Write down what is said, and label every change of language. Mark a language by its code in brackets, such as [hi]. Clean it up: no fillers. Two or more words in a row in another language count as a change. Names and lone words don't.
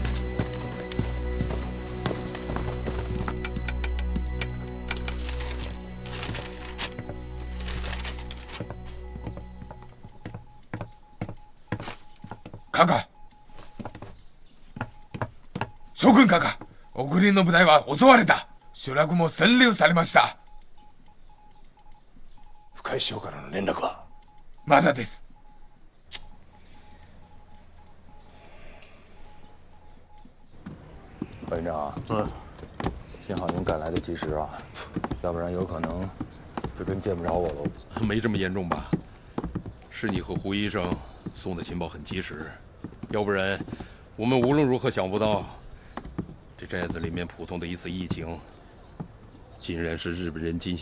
[ja] カカ、諸君カカ、お国の部隊は襲われた。集落も占領されました。深井師匠からの連絡はまだです。 [zh] 班长，幸好您赶来的及时啊，要不然有可能就真见不着我喽。没这么严重吧？是你和胡医生送的情报很及时，要不然我们无论如何想不到，这寨子里面普通的一次疫情，竟然是日本人精心